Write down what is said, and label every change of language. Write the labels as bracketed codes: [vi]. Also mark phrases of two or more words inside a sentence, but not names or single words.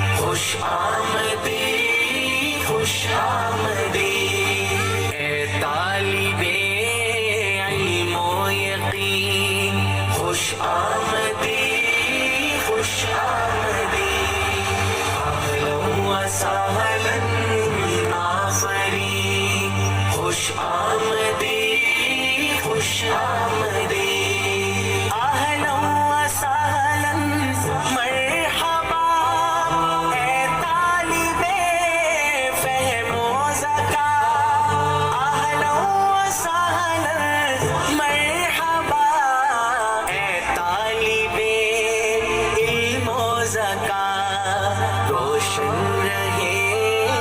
[fa] خوش آمدی خوش آمدی اے طالب علم و یقین خوش آمدی خوش آمدی [ar] اہلا و سہلا [fa] آفرین خوش آمدی خوش آمدی [ar] اہلا و سہلا مرحبا [fa] اے طالب فہم و ذکا [ar] اہلا و سہلا مرحبا [fa] اے طالب علم و ذکا روشن رہے